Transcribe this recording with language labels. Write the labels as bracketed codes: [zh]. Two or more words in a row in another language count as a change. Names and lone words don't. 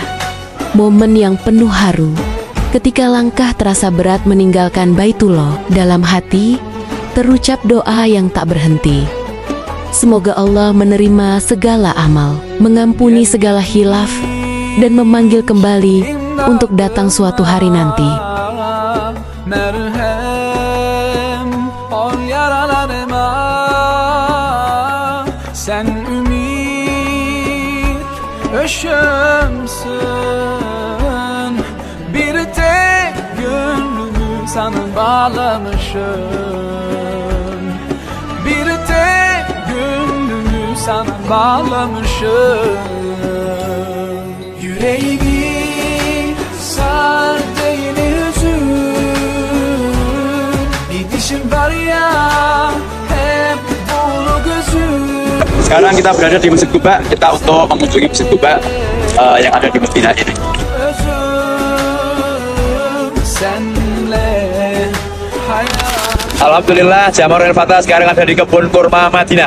[id] Momen yang penuh haru ketika langkah terasa berat meninggalkan Baitullah. Dalam hati terucap doa yang tak berhenti. Semoga Allah menerima segala amal, mengampuni segala khilaf, dan memanggil kembali untuk datang suatu hari nanti. [tr] Merhem ol yaralarıma, sen ümit ışığımsın. Bir tek gönlümü sana bağlamışım. Bir tek gönlümü sana bağlamışım. Yüreğimi sar yine hüzün. Gidişim var ya hep dolu gözüm. [id] Sekarang kita berada di Masjid Quba. Kita untuk mengunjungi Masjid Quba yang ada di Madinah ini. [tr] Özüm senle hayat. [id] Alhamdulillah Jamaah Darul Fatah sekarang ada di kebun kurma Madinah.